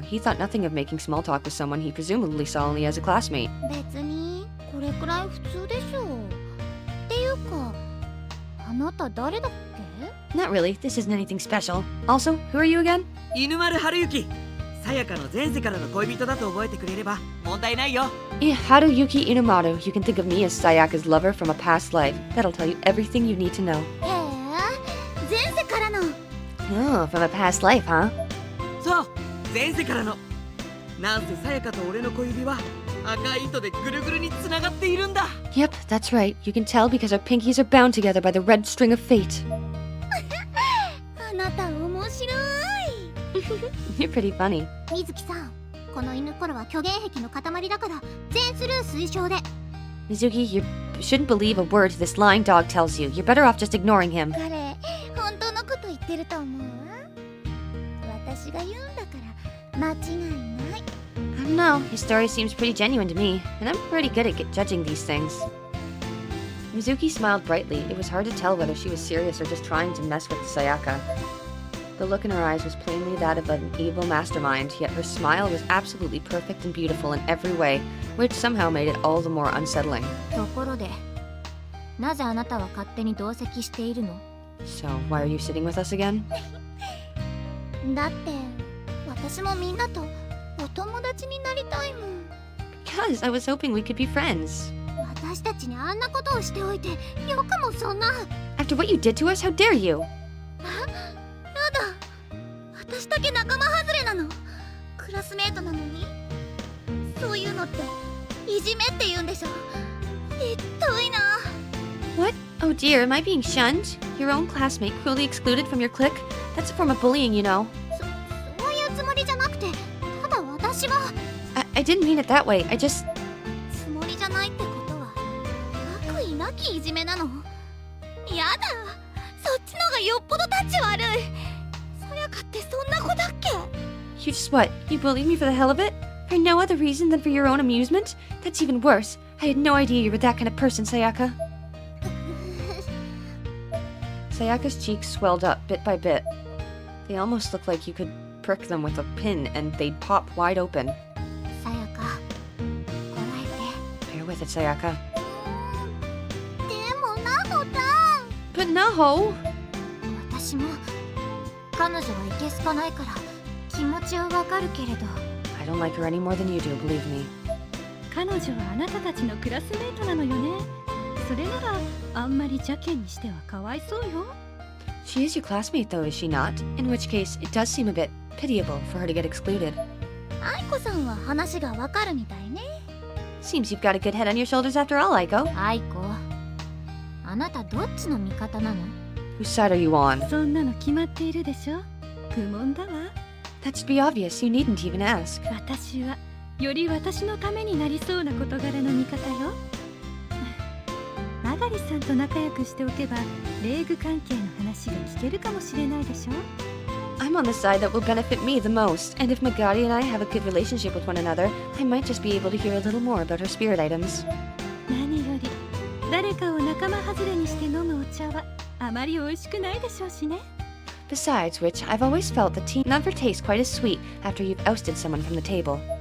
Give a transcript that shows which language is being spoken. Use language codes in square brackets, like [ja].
[en] He thought nothing of making small talk with someone he presumably saw only as a classmate. [ja] 別にこれくらい普通でしょう。っていうかあなた誰だっけ？ [en] Not really, this isn't anything special. Also, who are you again? [ja] 犬丸春之。さやかの前世からの恋人だと覚えてくれれば問題ないよ。 [en] Haruyuki Inumaru. You can think of me as Sayaka's lover from a past life. That'll tell you everything you need to know. [ja] へえ、前世からの。 [en] Oh, from a past life, huh? [ja] そう、前世からの。なんせさやかと俺の小指は赤い糸でぐるぐるにつながっているんだ。 [en] Yep, that's right. You can tell because our pinkies are bound together by the red string of fate. [ja] あなた面白い。 [en] You're pretty funny. [ja] 水木さん、この犬コロは虚言癖の塊だから全スルー推奨で。 [en] Mizuki, you shouldn't believe a word this lying dog tells you. You're better off just ignoring him. [ja] 彼、本当のこと言ってると思う？私が言うんだから間違いない。 [en] I don't know. His story seems pretty genuine to me, and I'm pretty good at judging these things. Mizuki smiled brightly. It was hard to tell whether she was serious or just trying to mess with Sayaka. The look in her eyes was plainly that of an evil mastermind, yet her smile was absolutely perfect and beautiful in every way, which somehow made it all the more unsettling. [ja] ところで、なぜあなたは勝手に同席しているの？ [en] So, why are you sitting with us again? [ja] だって、私もみんなとお友達になりたいもん。 [en] Because I was hoping we could be friends. [ja] 私たちにあんなことをしておいて、よくもそんな。 [en] After what you did to us, how dare you? [ja] やだ。私だけ仲間外れなの。クラスメートなのに。そういうのっていじめって言うんでしょ。ひどいな。 [en] What? Oh dear, am I being shunned? Your own classmate cruelly excluded from your clique? That's a form of bullying, you know. [ja] そういうつもりじゃなくて、ただ私は。 [en] I didn't mean it that way. I just... [ja] つもりじゃないってことは、悪意なきいじめなの？やだ。そっちのがよっぽどタチ悪い。さやかってそんな子だっけ？ [en] You just what? You bullied me for the hell of it? For no other reason than for your own amusement? That's even worse. I had no idea you were that kind of person, Sayaka. Sayaka's cheeks swelled up bit by bit. They almost looked like you could prick them with a pin and they'd pop wide open. [ja] さやか、こらえて。 [en] Bear with it, Sayaka. [ja] でもなほたん。 [en] But Naho! [ja] 私も彼女はいけすかないから気持ちはわかるけれど。 [en] I don't like her any more than you do, believe me. [ja] 彼女はあなたたちのクラスメートなのよね。それならあんまり邪険にしてはかわいそうよ。 [en] She is your classmate, though, is she not? In which case, it does seem a bit pitiable for her to get excluded. [ja] 愛子さんは話がわかるみたいね。 [en] Seems you've got a good head on your shoulders after all, Aiko. [ja] 愛子、あなたどっちの味方なの？ [en] Whose side are you on? [ja] そんなの決まっているでしょ。愚問だわ。 [en] That should be obvious. You needn't even ask. [ja] 私はより私のためになりそうな事柄の味方よ。マガリさんと仲良くしておけば礼具関係の話が聞けるかもしれないでしょ。 [en] I'm on the side that will benefit me the most, and if Magari and I have a good relationship with one another, I might just be able to hear a little more about her spirit items. [ja] 何より誰かを仲間外れにして飲むお茶はあまり美味しくないでしょうしね。 [en] Besides which, I've always felt that tea never tastes quite as sweet after you've ousted someone from the table.